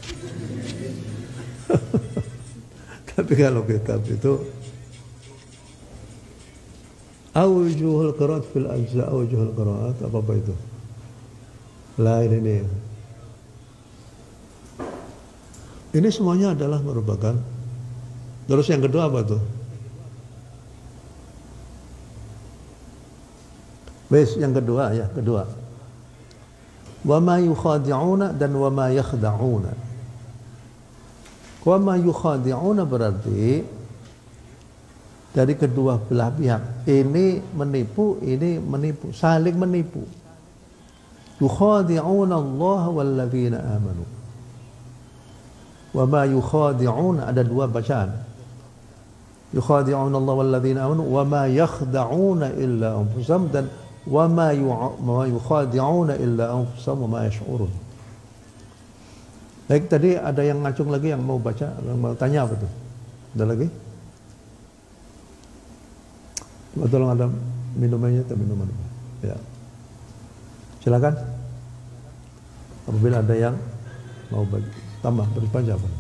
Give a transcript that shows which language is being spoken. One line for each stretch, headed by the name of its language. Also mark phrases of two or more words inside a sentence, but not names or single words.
Indonesian: Tapi kalau kitab itu
Arabic: أوجه القراءات في الأجزاء, أوجه القراءات
Indonesian: apa itu? Lah ini. Ini semuanya adalah merupakan. Terus yang kedua apa tuh? Yang kedua.
Arabic: وما يخادعون dan وما يخدعون. وما يخادعون
Indonesian: berarti dari kedua belah pihak. Ini menipu, saling menipu.
Arabic: يخادعون الله والذين آمنوا. وما يخادعون,
Indonesian: ada dua bacaan.
Arabic: يخادعون الله والذين آمنوا وما يخدعون إلا أنفسهم, dan وما يخادعون إلا أنفسهم وما يشعرون.
Indonesian: Baik, tadi ada yang ngacung lagi yang mau baca, yang mau tanya apa tuh? Ada lagi? Tolong ada minumannya atau minuman? Ya. Silakan. Apabila ada yang mau tambah berpanjang.